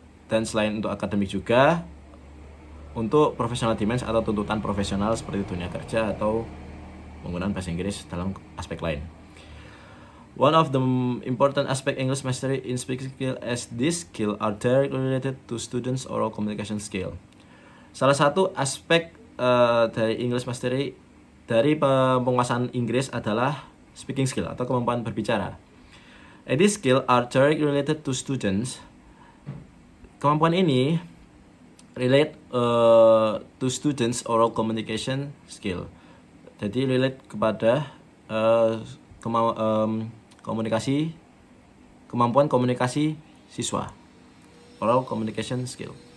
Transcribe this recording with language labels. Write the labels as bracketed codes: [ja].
[id] Dan selain untuk akademik juga, untuk [en] professional demands [id] atau tuntutan profesional seperti dunia kerja atau penggunaan bahasa Inggris dalam aspek lain. [en] One of the important aspect English mastery in speaking skill as this skill are directly related to students' oral communication skill. [id] Salah satu aspek dari [en] English mastery [id] dari penguasaan Inggris adalah [en] speaking skill [id] atau kemampuan berbicara. [en] And this skill are directly related to students. [id] Kemampuan ini [en] relate to students oral communication skill. [id] Jadi relate kepada kemampuan komunikasi siswa, [en] oral communication skill.